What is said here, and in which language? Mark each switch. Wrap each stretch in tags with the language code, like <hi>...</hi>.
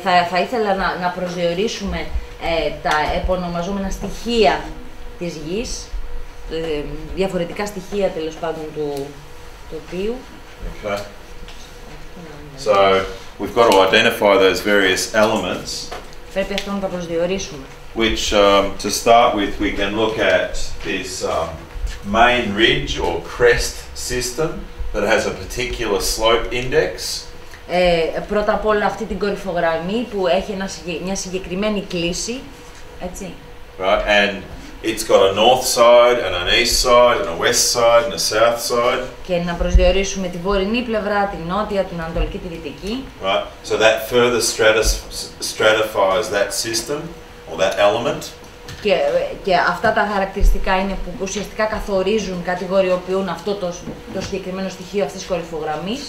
<el>Θα ήθελα να προσδιορίσουμε τα επωνομαζόμενα στοιχεία της γης. Διαφορετικά στοιχεία τέλος πάντων του τοπίου.</el> <en>Okay. So we've got to identify those various elements.</en> <el>Πρέπει αυτό να τα προσδιορίσουμε.</el> <en>Which, to start with, we can look at this main ridge or crest system that has a particular slope index.</en> <el>Πρώτα απ' όλα αυτή την κορυφογραμμή που έχει μια συγκεκριμένη κλίση, έτσι.</el> <en>Right, and it's got a north side and an east side and a west side and a south side.</en> <el>Και να προσδιορίσουμε τη βορεινή πλευρά, την νότια, την ανατολική, τη δυτική.</el> <en>Right, so that further stratifies that system or that element.</en> <el>Και αυτά τα χαρακτηριστικά είναι που ουσιαστικά καθορίζουν, κατηγοριοποιούν αυτό το συγκεκριμένο στοιχείο αυτής της κορυφογραμμής.</el>